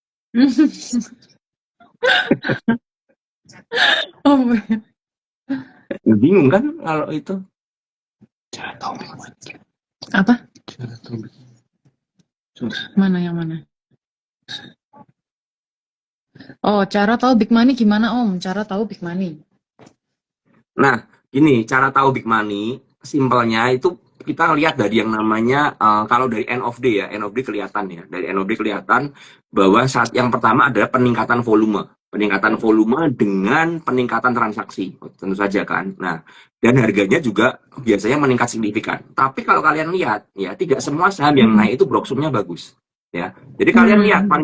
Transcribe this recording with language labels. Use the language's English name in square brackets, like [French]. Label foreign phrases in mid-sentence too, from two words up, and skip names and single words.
[Indonesian] Om Ben. Ya, bingung kan kalau itu. Apa? Mana yang mana? Oh, cara tahu [English] big money [Indonesian] gimana Om? Cara tahu [English] big money. [Indonesian] Nah, ini cara tahu [English] big money, [Indonesian] simpelnya itu kita lihat dari yang namanya kalau dari [English] end of day [Indonesian] ya, [English] end of day [Indonesian] kelihatan ya. Dari [English] end of day [Indonesian] kelihatan bahwa saat yang pertama adalah peningkatan volume. Peningkatan volume dengan peningkatan transaksi, tentu saja kan. Nah, dan harganya juga biasanya meningkat signifikan. Tapi kalau kalian lihat ya, tidak semua saham yang Hmm. naik itu broksumnya bagus. Ya. Jadi kalian lihat paling